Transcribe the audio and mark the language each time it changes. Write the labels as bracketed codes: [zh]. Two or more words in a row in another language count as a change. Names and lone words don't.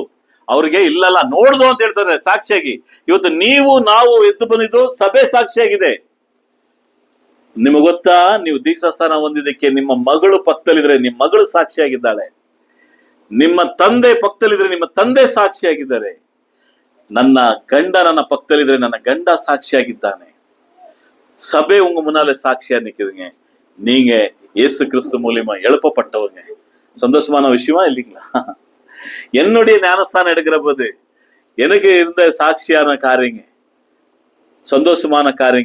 [kn] ಅವ್ರಿಗೆ ಇಲ್ಲಲ್ಲ, ನೋಡ್ದು ಅಂತ ಹೇಳ್ತಾರೆ ಸಾಕ್ಷಿಯಾಗಿ. ಇವತ್ತು ನಾವು ಎದ್ದು ಬಂದಿದ್ದು ಸಭೆ ಸಾಕ್ಷಿಯಾಗಿದೆ. ನಿಮಗೆ ಗೊತ್ತಾ, ನೀವು ದೀಕ್ಷಾಸ್ಥಾನ ಹೊಂದಿದ್ದಕ್ಕೆ ನಿಮ್ಮ ಮಗಳು ಪಕ್ಕದಲ್ಲಿದ್ರೆ ನಿಮ್ಮ ಮಗಳು ಸಾಕ್ಷಿಯಾಗಿದ್ದಾಳೆ. ನಿಮ್ಮ ತಂದೆ ಪಕ್ಕದಲ್ಲಿದ್ರೆ ನಿಮ್ಮ ತಂದೆ ಸಾಕ್ಷಿಯಾಗಿದ್ದಾರೆ. ನನ್ನ ಗಂಡ ನನ್ನ ಪಕ್ಕದಲ್ಲಿದ್ರೆ ನನ್ನ ಗಂಡ ಸಾಕ್ಷಿಯಾಗಿದ್ದಾನೆ. [ta] சபை உங்க முன்னால சாட்சியா நிக்குதுங்க. நீங்க இயேசு கிறிஸ்து மூலியமா எழுப்பப்பட்டவங்க. சந்தோஷமான விஷயமா இல்லைங்களா? என்னுடைய ஞானஸ்தானம் எடுக்கிற போது எனக்கு இருந்த சாட்சியான காரியங்க, சந்தோஷமான காரியங்க.